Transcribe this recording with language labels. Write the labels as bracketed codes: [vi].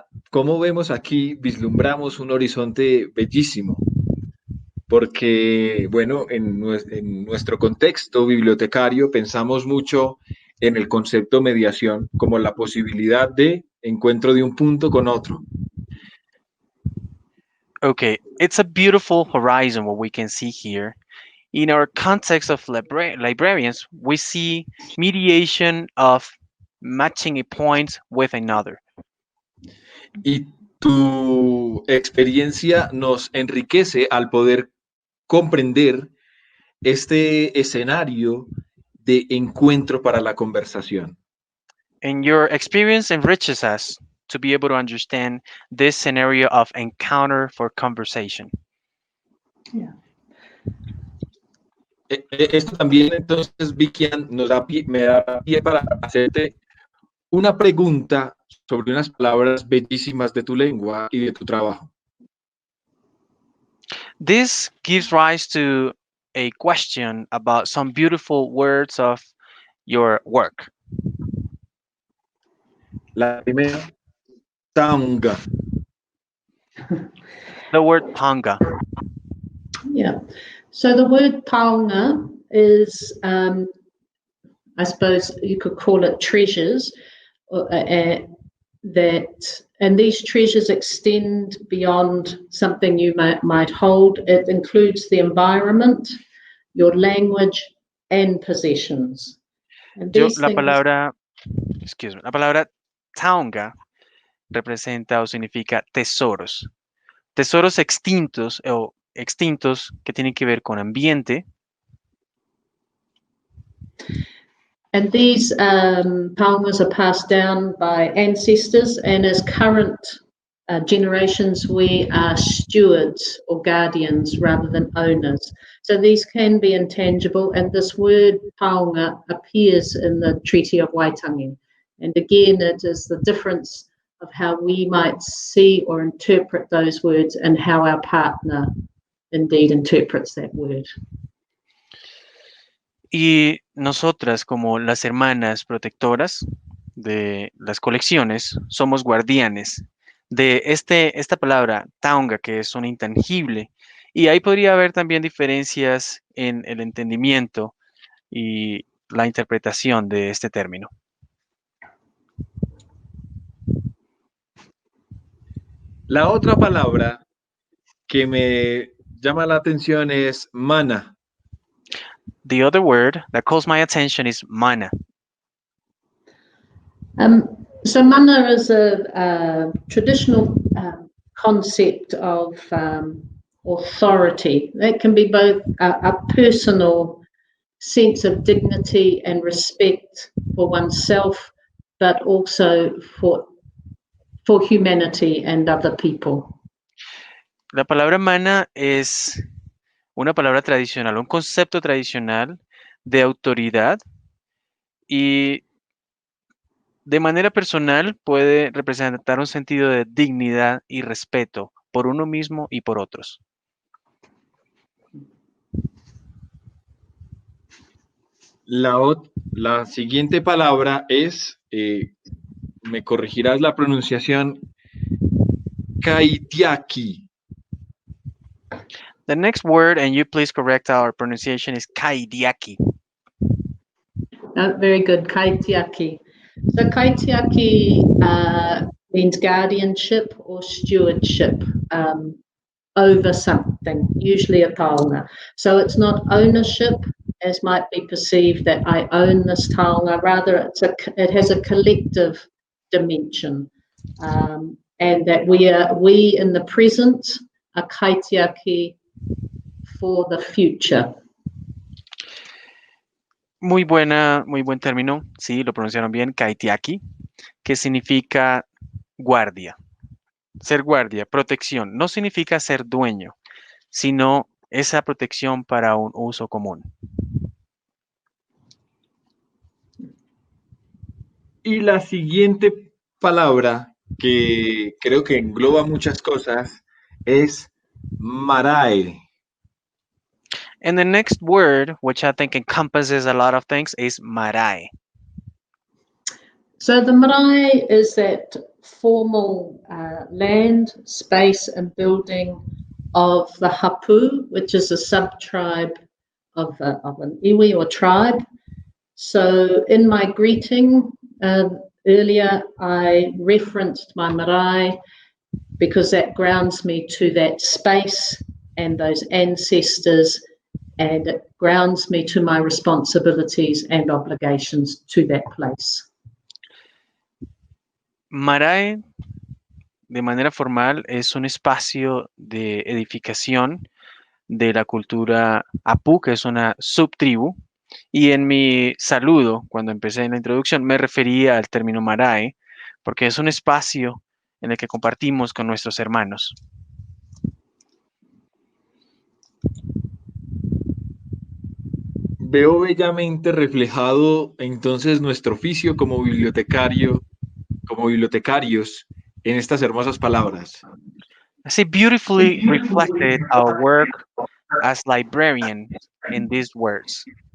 [es] ¿Cómo vemos aquí, vislumbramos un horizonte bellísimo? Porque, bueno, en nuestro contexto bibliotecario pensamos mucho en el concepto mediación como la posibilidad de encuentro de un punto con otro. [en] Okay, it's a beautiful horizon what we can see here. In our context of librarians, we see mediation of matching a point with another. [es] Y tu experiencia nos enriquece al poder comprender este escenario de encuentro para la conversación. [en] And your experience enriches us to be able to understand this scenario of encounter for conversation. Yeah. [es] Esto también, entonces, Vicky, me da pie para hacerte una pregunta sobre unas palabras bellísimas de tu lengua y de tu trabajo. [en] This gives rise to a question about some beautiful words of your work. [es] La primera, taonga. [en] The word tonga. Yeah. So the word taonga is, I suppose you could call it treasures, and these treasures extend beyond something you might hold. It includes the environment, your language, and possessions. And [es] La palabra taonga representa o significa tesoros. Tesoros extintos o extintos que tienen que ver con ambiente. [en] And these taongas are passed down by ancestors, and as current generations, we are stewards or guardians rather than owners. So these can be intangible, and this word taonga appears in the Treaty of Waitangi. And again, it is the difference of how we might see or interpret those words and how our partner indeed interprets that word. [es] Y nosotras, como las hermanas protectoras de las colecciones, somos guardianes de esta palabra taonga, que es un intangible. Y ahí podría haber también diferencias en el entendimiento y la interpretación de este término. La otra palabra que me llama la atención es mana. [en] The other word that calls my attention is mana. So mana is a traditional concept of authority. That can be both a personal sense of dignity and respect for oneself, but also for humanity and other people. [es] La palabra mana es una palabra tradicional, un concepto tradicional de autoridad y de manera personal puede representar un sentido de dignidad y respeto por uno mismo y por otros. La siguiente palabra es, me corregirás la pronunciación, kaitiaki. [en] The next word, and you please correct our pronunciation, is kaidiaki. Very good, kaitiaki. So kaitiaki means guardianship or stewardship. over something, usually a taonga. So it's not ownership, as might be perceived that I own this taonga. Rather, it has a collective dimension, and that we in the present are kaitiaki for the future. [es] Muy buen término, sí, lo pronunciaron bien, kaitiaki, que significa guardia. Ser guardia, protección, no significa ser dueño, sino esa protección para un uso común. Y la siguiente palabra, que creo que engloba muchas cosas, es marae. [en] And the next word, which I think encompasses a lot of things, is marae. So the marae is that formal land, space and building of the hapu, which is a sub-tribe of an iwi or tribe. So in my greeting earlier, I referenced my marae because that grounds me to that space and those ancestors, and it grounds me to my responsibilities and obligations to that place. [es] Marae, de manera formal, es un espacio de edificación de la cultura Apu, que es una subtribu. Y en mi saludo, cuando empecé en la introducción, me refería al término marae, porque es un espacio en el que compartimos con nuestros hermanos. Veo bellamente reflejado entonces nuestro oficio como bibliotecario, como bibliotecarios en estas hermosas palabras. [en] I see beautifully reflected our work as librarian in these words.